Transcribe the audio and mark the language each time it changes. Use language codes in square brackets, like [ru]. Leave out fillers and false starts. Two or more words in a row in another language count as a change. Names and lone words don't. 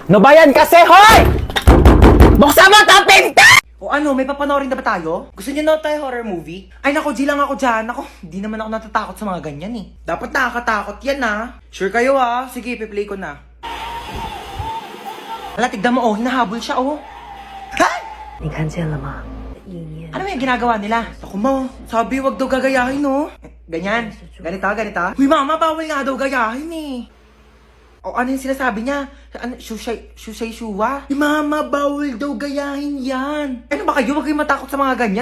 [tl] Ano ba yan kasi, hoy! Buksan mo ang pinto! O ano, may papanoorin na ba tayo? Gusto niyo na tayo horror movie? Ay nako, G lang ako dyan. Ako, di naman ako natatakot sa mga ganyan eh. Dapat nakakatakot yan ha. Sure kayo ha? Sige, piplay ko na. Hala, tignan mo oh, hinahabol siya oh. Ha? [zh] 你看见了吗？意念 [tl] Ano yung ginagawa nila? Ako mo, sabi wag daw gagayahin no. Ganyan, ganito. Uy mama, bawal nga daw gayahin eh. O ano yung sinasabi niya? Ano, shushay shuwa? Mama, bawal daw gayahin yan. Ano ba kayo? Huwag kayong matakot sa mga ganyan.